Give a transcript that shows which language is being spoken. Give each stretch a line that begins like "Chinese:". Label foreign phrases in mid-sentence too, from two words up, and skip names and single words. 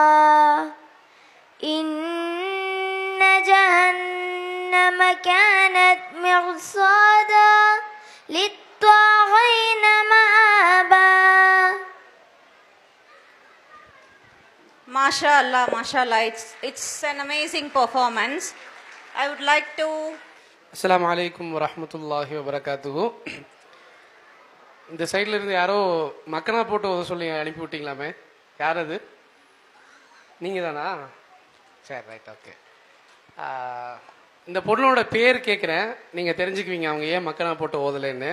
Arabic: إن جهنم كانت مرصادا للطاغين مآبا. ما شاء الله، ما شاء الله.
English: It's an amazing performance. I would like to.
Arabic: السلام عليكم ورحمة الله وبركاته.
Tamil: இந்த சைடில் இருந்து யாரோ மக்கனா போட்டு சொல்லி அனுப்பி விட்டீங்களாமே, யார் அது? நீங்கள் தானா? சரி,
English: right, okay.
Tamil: இந்த பொண்ணோட பேர் கேட்குறேன், நீங்கள் தெரிஞ்சுக்குவீங்க அவங்க ஏன் மக்கனா போட்டு ஓதலைன்னு.